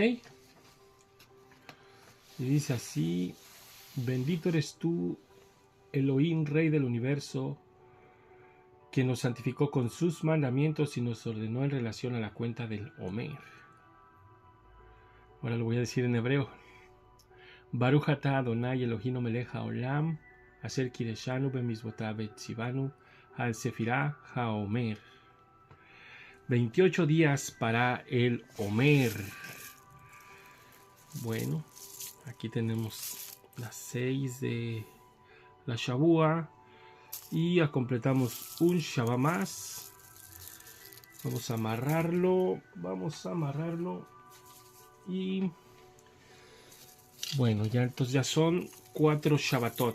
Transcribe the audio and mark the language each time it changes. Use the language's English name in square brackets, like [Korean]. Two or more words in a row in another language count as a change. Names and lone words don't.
[Spanish] Y dice así: bendito eres tú, Elohim, Rey del universo, que nos santificó con sus mandamientos y nos ordenó en relación a la cuenta del Homer. Ahora lo voy a decir en hebreo. [Hebrew] ברוך אתה אדוני אלהים מלך העולם אשר קדשנו במצותיו וצונו על ספירת העומר. [Spanish] 28 días para el Homer. Bueno, aquí tenemos las 6 de la Shavua y ya completamos un Shabbat más. Vamos a amarrarlo y bueno, ya entonces ya son 4 Shabbatot.